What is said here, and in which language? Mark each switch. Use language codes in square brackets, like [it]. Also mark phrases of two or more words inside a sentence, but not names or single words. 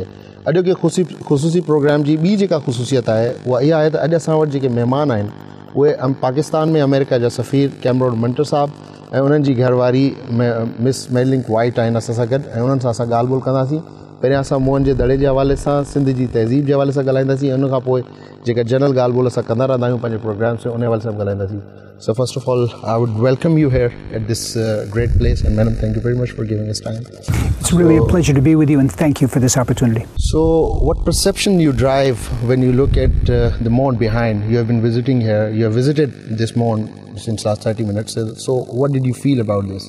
[sd] अॼु के ख़ुसूसी प्रोग्राम जी ॿी जेका ख़ुसूसियत आहे उहा इहा आहे त अॼु असां वटि जेके महिमान आहिनि उहे पाकिस्तान में अमेरिका जा सफ़ीर कैमरोन मंटर साहब ऐं उन्हनि जी घरवारी मिस मेरिलिन वाइट आहिनि असां सां गॾु ऐं उन्हनि सां असां ॻाल्हि ॿोल कंदासीं। पहिरियां असां मोहन जे दड़े जे हवाले सां सिंध जी तहज़ीब जे हवाले सां ॻाल्हाईंदासीं, उन खां पोइ जेका जनरल ॻाल्हि ॿोल असां कंदा रहंदा आहियूं पंहिंजे प्रोग्राम्स में उन हवाले सां ॻाल्हाईंदासीं। [en] So first of all, I would welcome you here at this great place, and madam, thank you very much for giving us time. It's really a pleasure to be with you, and thank you for this opportunity. So what perception you drive when you look at the Moen behind? You have been visiting here, you have visited this Moen since last 30 minutes, so what did you feel about this?